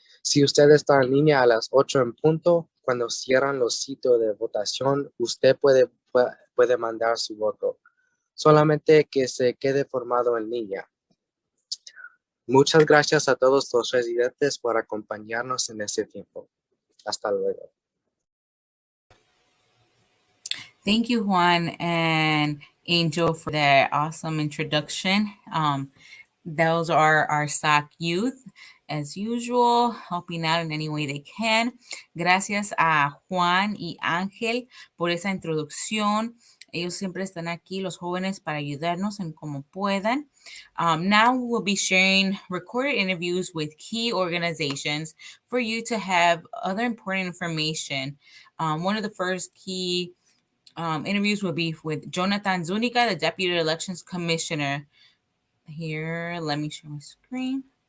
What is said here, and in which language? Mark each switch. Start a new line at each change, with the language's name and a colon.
Spanish: Si usted está en línea a las 8 en punto, cuando cierran los sitios de votación, usted puede mandar su voto. Solamente que se quede formado en línea. Muchas gracias a todos los residentes por acompañarnos en este tiempo. Hasta luego.
English: Thank you, Juan and Angel, for that awesome introduction. Those are our SOC youth, as usual, helping out in any way they can.
Spanish: Gracias a Juan y Ángel por esa introducción. Ellos siempre están aquí, los jóvenes, para ayudarnos en como puedan.
English: Now we'll be sharing recorded interviews with key organizations for you to have other important information. One of the first key interviews will be with Jonathan Zuniga, the Deputy Elections Commissioner. Here, let me share my screen.